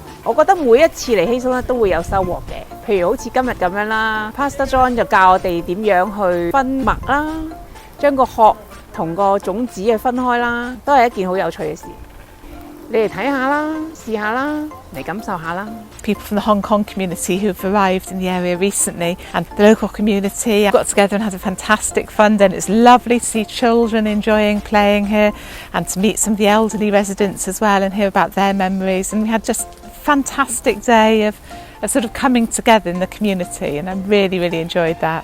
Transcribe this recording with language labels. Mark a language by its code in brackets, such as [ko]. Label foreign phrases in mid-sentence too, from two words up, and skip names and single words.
[yue] 我覺得每一次嚟Hazelnut都會有收穫嘅。譬如好似今日咁樣啦 ，Pastor John 就教我哋點樣去分麥啦，將個殼同個種子去分開啦，都係一件好有趣嘅事。你嚟睇下啦，試下啦，嚟感受下啦。 [en] People from the Hong Kong community who've arrived in the area recently, and the local community got together and had a fantastic fun day. And it's lovely to see children enjoying playing here, and to meet some of the elderly residents as well and hear about their memories. And we had just a fantastic day of of sort of coming together in the community, and I really, really enjoyed that.